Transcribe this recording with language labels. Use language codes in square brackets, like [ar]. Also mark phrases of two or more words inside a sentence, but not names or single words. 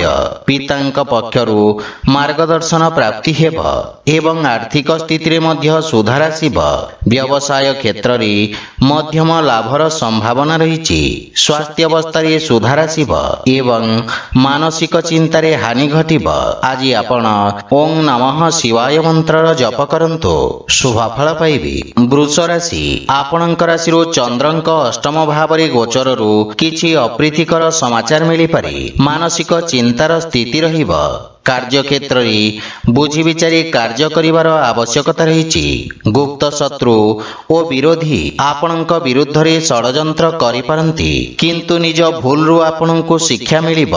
[or] ପିତାଙ୍କ ପକ୍ଷରୁ ମାର୍ଗଦର୍ଶନ ପ୍ରାପ୍ତି ହେବ ଏବଂ ଆର୍ଥିକ ସ୍ଥିତିରେ ମଧ୍ୟ ସୁଧାର ଆସିବ। ବ୍ୟବସାୟ କ୍ଷେତ୍ରରେ ମଧ୍ୟମ ଲାଭର ସମ୍ଭାବନା ରହିଛି। ସ୍ୱାସ୍ଥ୍ୟ ଅବସ୍ଥାରେ ସୁଧାର ଆସିବ ଏବଂ ମାନସିକ ଚିନ୍ତାରେ ହାନି ଘଟିବ। ଆଜି ଆପଣ ଓମ୍ ନମଃ ଶିବାୟ ମନ୍ତ୍ର ଜପ କରନ୍ତୁ ଶୁଭଫଳ ପାଇବେ। ବୃଷ ରାଶି ଆପଣଙ୍କ ରାଶି ଚନ୍ଦ୍ରଙ୍କ ଅଷ୍ଟମ ଭାବରେ ଗୋଚରରୁ କିଛି ଅପ୍ରୀତିକର ସମାଚାର ମିଳିପାରେ। ମାନସିକ ଚିନ୍ତାର ସ୍ଥିତି ରହିବ। କାର୍ଯ୍ୟ କ୍ଷେତ୍ରରେ ବୁଝି ବିଚାରି କାର୍ଯ୍ୟ କରିବାର ଆବଶ୍ୟକତା ରହିଛି। ଗୁପ୍ତ ଶତ୍ରୁ ଓ ବିରୋଧୀ ଆପଣଙ୍କ ବିରୁଦ୍ଧରେ ଷଡ଼ଯନ୍ତ୍ର କରିପାରନ୍ତି କିନ୍ତୁ ନିଜ ଭୁଲରୁ ଆପଣଙ୍କୁ ଶିକ୍ଷା ମିଳିବ।